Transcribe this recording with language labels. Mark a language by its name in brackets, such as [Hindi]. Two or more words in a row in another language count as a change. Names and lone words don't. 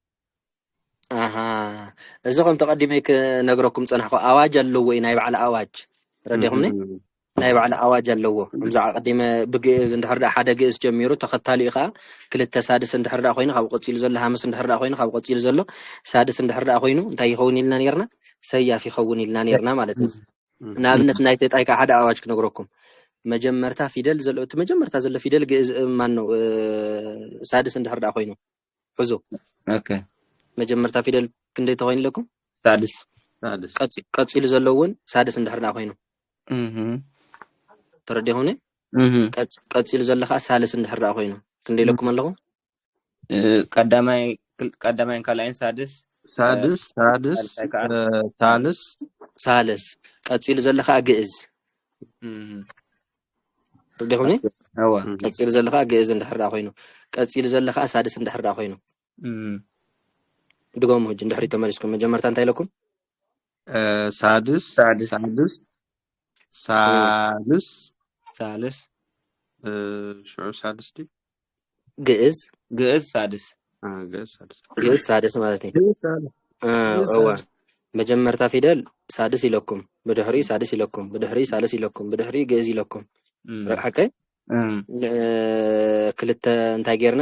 [Tigrinya] እዚ ከም ተቀዲመ ክነግረኩም ፀናሕኩ ኣዋጅ ኣለዎ እዩ ናይ ባዕሊ ኣዋጅ ረዲኹምኒ ናይ ባዕሊ ኣዋጅ ኣለዎ ከምዚ ቀዲመ ብግእዝ እንድሕር ዳኣ ሓደ ግእዝ ጀሚሩ ተኸታሊኡ ከዓ ክልተ ሳድስ እንድሕር ዳኣ ኮይኑ ካብ ቀፂሉ ዘሎ ሃምስ እንድሕር ዳኣ ኮይኑ ካብ ቀፂሉ ዘሎ ሳድስ እንድሕር ዳኣ ኮይኑ እንታይ ይኸውን ኢልና ነርና ሰያፍ ይኸውን ኢልና ነርና ማለት እዩ ንኣብነት ናይ ተጣይ ከዓ ሓደ ኣዋጅ ክነግረኩም መጀመርታ ፊደል ዘሎ እቲ መጀመርታ ዘሎ ፊደል ግእዝ [Amharic] ማን ነው [Tigrinya] ሳድስ እንድሕር ዳኣ ኮይኑ ሕዙ ኦኬ መጀመርታ ፊደል ክንደይ ተኮይኑ ለኩም ሳድስ ቀፂሉ ዘሎ እውን ሳድስ እንድሕር ዳኣ ኮይኑ ተረዲኹምኒ ቀፂሉ ዘሎ ከዓ ሳልስ እንድሕር ዳኣ ኮይኑ ክንደይ ለኩም ኣለኹም ቀዳማይን ካልኣይን ሳልስ ቀፂሉ ዘሎ ከዓ ግእዝ ረዲኹምኒ ቀፂሉ ዘሎ ከዓ ግእዝ እንድሕር ዳኣ ኮይኑ ቀፂሉ ዘሎ ከዓ ሳድስ እንድሕር ዳኣ ኮይኑ ድጎም ሕጂ እንድሕሪ ተመሊስኩም መጀመርታ እንታይ ለኩም [Arabic] ሳልስ شعور سادس دي [Tigrinya] ግእዝ ሳድስ ግእዝ ሳድስ ማለት እዩ እወ መጀመርታ ፊደል ሳድስ ኢለኩም ብድሕሪ ሳድስ ኢለኩም ብድሕሪ ሳልስ ኢለኩም ብድሕሪ ግእዝ ኢለኩም ሓቀይ ክልተ እንታይ ጌርና